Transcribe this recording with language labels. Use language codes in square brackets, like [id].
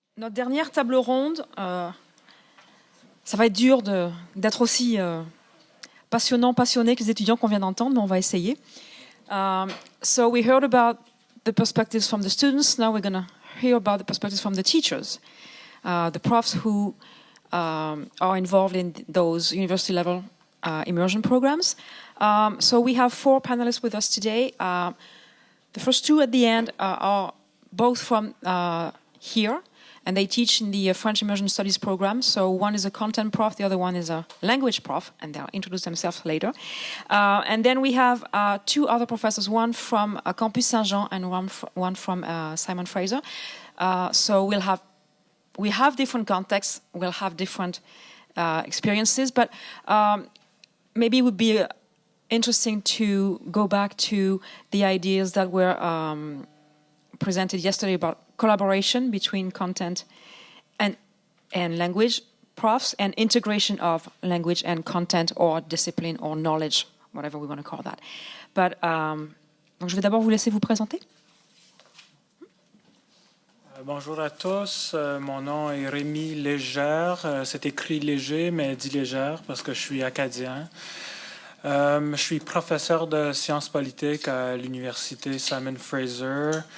[fr] Notre dernière table ronde, ça va être dur d'être aussi passionné que les étudiants qu'on vient d'entendre, mais on va essayer. [en] So we heard about the perspectives from the students. Now we're going to hear about the perspectives from the teachers, the profs who are involved in those university-level immersion programs. So we have 4 panelists with us today. The first 2 at the end are both from here, and they teach in the French Immersion Studies program. So one is a content prof, the other one is a language prof, and they'll introduce themselves later. And then we have 2 other professors, one from Campus Saint-Jean and one from Simon Fraser. So we have different contexts, we'll have different experiences, but maybe it would be interesting to go back to the ideas that were presented yesterday about collaboration between content and language profs, and integration of language and content or discipline or knowledge, whatever we want to call that. [fr] But donc je vais d'abord vous laisser vous présenter. Bonjour à tous, mon nom est Rémi Légère, c'est écrit léger mais dit légère parce que je suis acadien. Je suis professeur de sciences politiques à l'université Simon Fraser.